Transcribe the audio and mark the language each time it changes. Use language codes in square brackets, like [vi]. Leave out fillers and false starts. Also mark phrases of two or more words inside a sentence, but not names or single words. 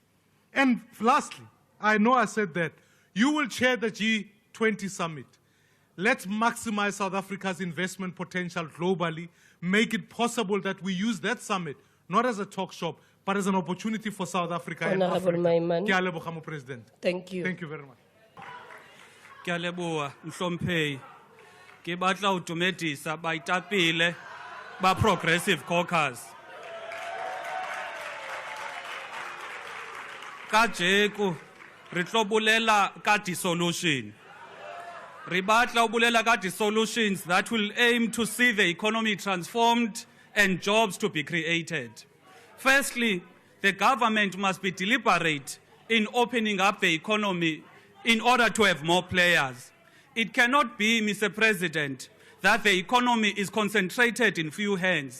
[en] And lastly, I know I said that, you will chair the G20 summit. Let's maximize South Africa's investment potential globally, make it possible that we use that summit, not as a talk shop, but as an opportunity for South Africa and Honorable Africa. Maiman. [tn] Ke a leboga, Mo President. [en] Thank you. Thank you very much. [st] Ke a leboha, Mhlomphei. Ke batla ho dumedisa baetapele ba Progressive Caucus. Kajeko re tlo bolela ka dissolution. Re batla ho bolela ka [en] dissolutions that will aim to see the economy transformed and jobs to be created. Firstly, the government must be deliberate in opening up the economy in order to have more players. It cannot be, Mr. President, that the economy is concentrated in few hands.